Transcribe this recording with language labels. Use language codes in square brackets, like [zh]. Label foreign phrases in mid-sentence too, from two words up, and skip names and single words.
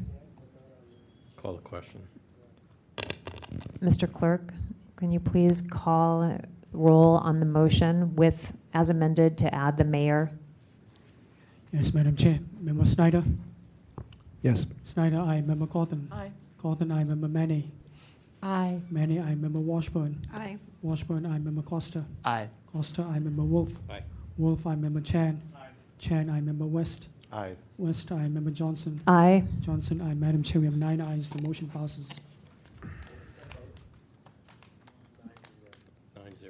[en] Call the question. Mr. Clerk, can you please call roll on the motion with, as amended, to add the mayor? Yes, Madam Chair. Member Snyder? Yes. Snyder, aye. Member Cawthon? Aye. Cawthon, aye. Member Manny? Aye. Manny, aye. Member Washburn? Aye. Washburn, aye. Member Costa? Aye. Costa, aye. Member Wolf? Aye. Wolf, aye. Member Chan? Aye. Chan, aye. Member West? Aye. West, aye. Member Johnson? Aye. Johnson, aye. Madam Chair, we have 9 ayes. The motion passes. 9-0.